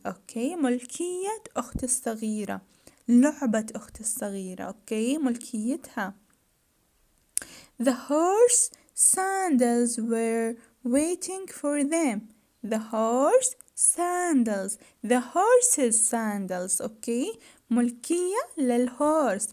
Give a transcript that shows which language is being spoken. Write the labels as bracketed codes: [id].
[ar] Okay, ملكية أختي الصغيرة. لعبة أختي الصغيرة. [en] Okay, [ar] ملكيتها. [en] The horse sandals were waiting for them. The horse sandals. The horse's sandals. [ar] Okay, ملكية للهورس.